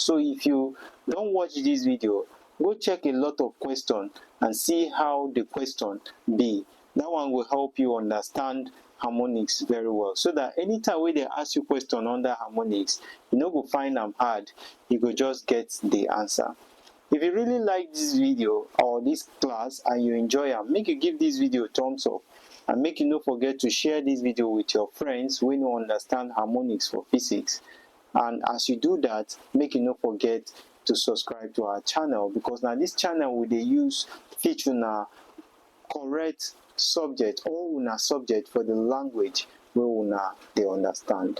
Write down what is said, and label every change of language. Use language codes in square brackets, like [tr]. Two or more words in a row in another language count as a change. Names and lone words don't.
[pcm] So if you don't watch this video, go check a lot of questions and see how the question be. That one will help you understand harmonics very well, so that anytime wey they ask you question under harmonics, you no go find them hard, you go just get the answer. If you really like this video or this class and you enjoy am, make you give this video a thumbs up, and make you no forget to share this video with your friends wey no understand harmonics for physics. And as you do that, make you no forget to subscribe to our channel, because na this channel we dey use teach una correct subject, or una subject for the language wey una dey understand.